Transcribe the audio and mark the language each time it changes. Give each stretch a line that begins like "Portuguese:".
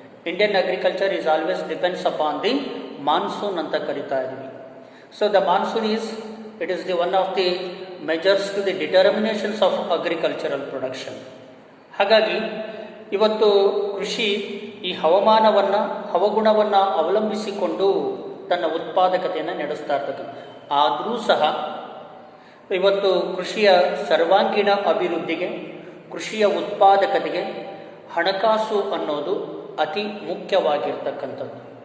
English: Indian agriculture is always depends upon the monsoon
Kannada: ಅಂತ ಕರಿತಾ ಇದ್ದೀವಿ.
English: The monsoon it is the one of the measures to the determinations of agricultural production.
Kannada: ಹಾಗಾಗಿ ಇವತ್ತು ಕೃಷಿ ಈ ಹವಗುಣವನ್ನು ಅವಲಂಬಿಸಿಕೊಂಡು ತನ್ನ ಉತ್ಪಾದಕತೆಯನ್ನು ನಡೆಸ್ತಾ ಇರ್ತಕ್ಕಂಥ. ಆದರೂ ಸಹ ಇವತ್ತು ಕೃಷಿಯ ಸರ್ವಾಂಗೀಣ ಅಭಿವೃದ್ಧಿಗೆ, ಕೃಷಿಯ ಉತ್ಪಾದಕತೆಗೆ ಹಣಕಾಸು ಅನ್ನೋದು ಅತಿ ಮುಖ್ಯವಾಗಿರ್ತಕ್ಕಂಥದ್ದು.